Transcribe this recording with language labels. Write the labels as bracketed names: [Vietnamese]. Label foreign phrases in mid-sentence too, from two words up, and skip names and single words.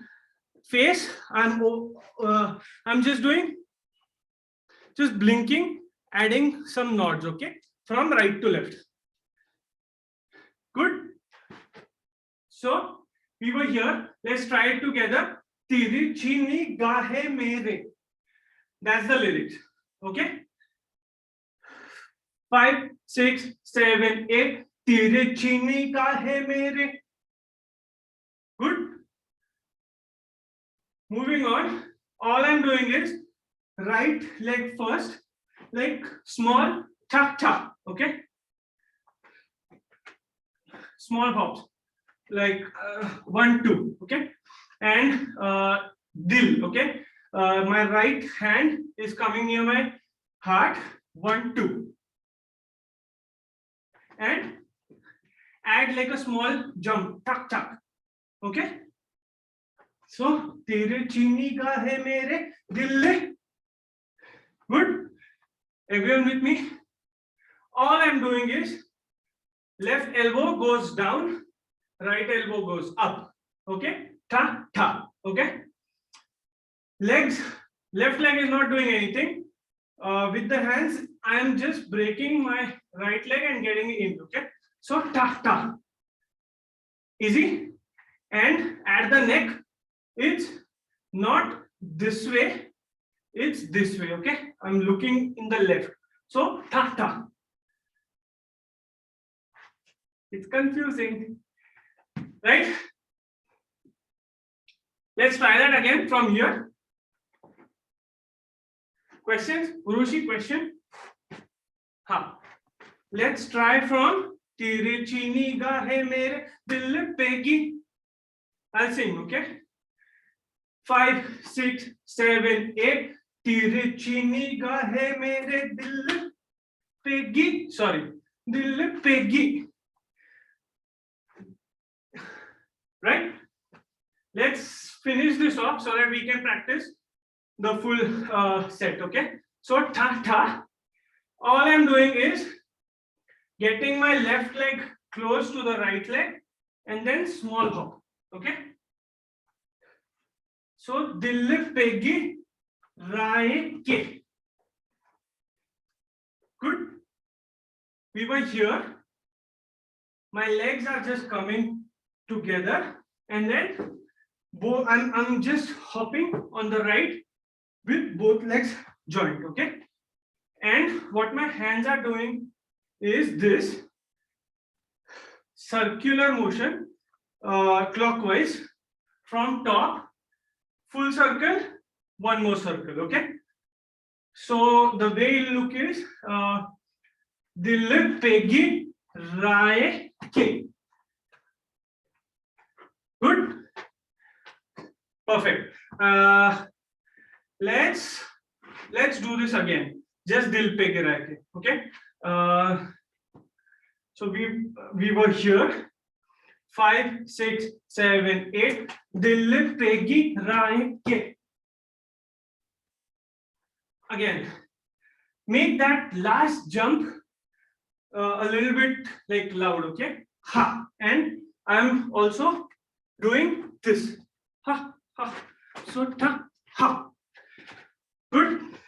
[English] Face, I'm just blinking, adding some nods, okay? From right to left. Good. So we were here. Let's try it together. [Hindi] तिरछी निगाहें मेरे. [English] That's the lyrics, okay? 5, 6, 7, 8. [Hindi] तिरछी निगाहें मेरे. [English] Good. Moving on. All I'm doing is right leg first, like small cha cha, okay? Small hops, like 1, 2, okay? And dil, okay? My right hand is coming near my heart, 1, 2. And add like a small jump, tuck, tuck, okay? So, [Hindi] तिरछी निगाहें मेरे दिल. [English] Good. Everyone with me? All I'm doing is left elbow goes down, right elbow goes up. Okay? Ta ta. Okay? Legs, left leg is not doing anything. With the hands, I am just breaking my right leg and getting it in. Okay? So ta ta. Easy. And at the neck, it's not this way, it's this way. Okay? I'm looking in the left. So ta ta. It's confusing, right? Let's try that again from here. Questions? Urushi, question? Ha. Let's try from [Hindi] तिरछी निगाहें मेरे दिल पे गि. [English] I'll sing, okay? 5, 6, 7, 8. [Hindi] तिरछी निगाहें मेरे दिल पे गि. [English] Sorry, [Hindi] दिल पे गि. [English] Right? Let's finish this off so that we can practice the full set, okay? So ta ta. All I'm doing is getting my left leg close to the right leg and then small hop, okay? [Hindi] So दिल पे गि रए के. [English] Good. We were here. My legs are just coming together and then I'm just hopping on the right with both legs joined, okay? and what my hands are doing is this circular motion, clockwise from top, full circle, one more circle. Okay, so the way it look is [Hindi] दिल पेगि रए के. [English] Good, perfect. Let's do this again. [Hindi] Just दिल पे गिरा के. [English] Okay. So we were here. 5, 6, 7, 8. [Hindi] दिल पे गिरा के. [English] Again, make that last jump a little bit like loud. Okay. Ha. And I'm also doing this. Ha ha. So ta ha. Good.